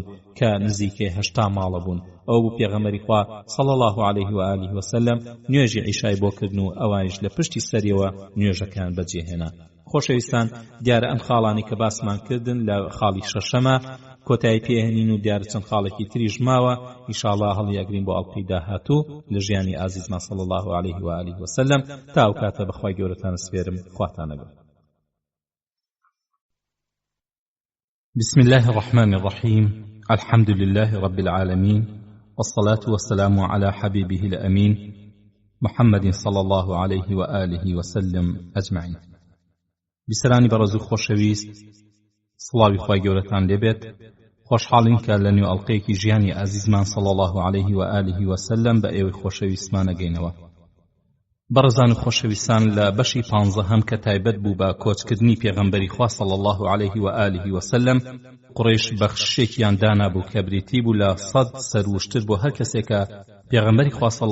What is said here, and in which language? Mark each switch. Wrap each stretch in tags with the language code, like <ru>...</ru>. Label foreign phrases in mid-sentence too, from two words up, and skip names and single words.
<ckb>کە نزیکەی 80 ماڵە بوون ئەو بوو پێغەمبەری خوا</ckb> <ar>صلی الله عليه و آله وسلم</ar> <ckb>نوێژی عیشای بۆ کردن و ئەوانیش لە پشتی سەریەوە نوێژەکان بەجێهێنا خۆشەویستان دیارە ئەم خاڵانی کە باسمان کردن لە خاڵی شەشەمە کۆتایی پێهێنین و دیارە چەند خاڵێکی تریش ماوە ئینشاءالله هەڵیەگرین بۆ ئەڵقەی داهاتوو لە ژیانی ئازیزمان</ckb> <ar>صلی الله عليه و آله وسلم</ar> <ckb>تا ئەو کاتە بەخوای گەورەتان سپێرم خواتان لەگەڵ</ckb> <ar>بسم الله الرحمن الرحيم الحمد لله رب العالمين والصلاة والسلام على حبيبه الأمين محمد صلى الله عليه وآله وسلم أجمعين</ar> <ckb>بیسەرانی بەڕێز و خۆشەویست سڵاوی خوای گەورەتان لێبێت خۆشحاڵین کە لە نوێ ئەڵقەیەکی ژیانی ئازیزمان</ckb> <ar>صلی الله عليه و آله وسلم</ar> <ckb>بە ئێوەی خۆشەویستمان ئەگەینەوە بەڕێزان و خۆشەویستان لە بەشی 15 کە تایبەت بوو بە کۆچکردنی پێغەمبەری خوا</ckb> <ar>صلی الله عليه و آله وسلم</ar> <ckb>قڕیش بەخشێکیان دانابوو کە بریتی بوو لە 100 سەروشتر بۆ هەر کەسێکە پێغەمبەری خوا صلی</ckb>